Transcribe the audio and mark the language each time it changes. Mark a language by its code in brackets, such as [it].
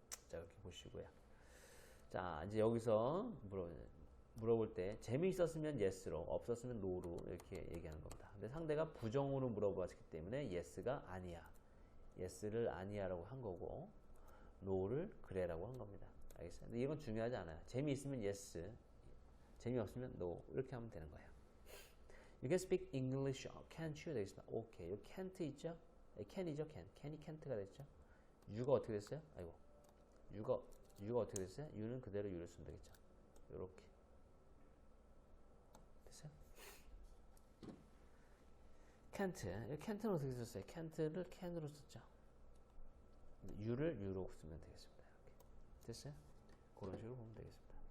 [ko] 자, 이렇게 보시고요. 자, 이제 여기서 물어볼 때 재미있었으면 yes로, 없었으면 no로 이렇게 얘기하는 겁니다. 근데 상대가 부정으로 물어봤기 때문에 yes가 아니야. yes를 아니야라고 한 거고 no를 그래라고 한 겁니다. 알겠어요? 근데 이건 중요하지 않아요. 재미있으면 yes, 재미없으면 no 이렇게 하면 되는 거예요. [en] You can speak English, can't you? [ko] 되겠습니다. 오케이. 요 can't 있죠? can이죠, can. can이 can't가 됐죠? you가 어떻게 됐어요? 아이고. you가 어떻게 됐어요? you는 그대로 you를 쓰면 되겠죠. 요렇게. 됐어요? [en] can't. [ko] can't는 어떻게 썼어요? can't를 can으로 썼죠. you를 you로 쓰면 되겠습니다. 이렇게. 됐어요? 그런 식으로 보면 되겠습니다.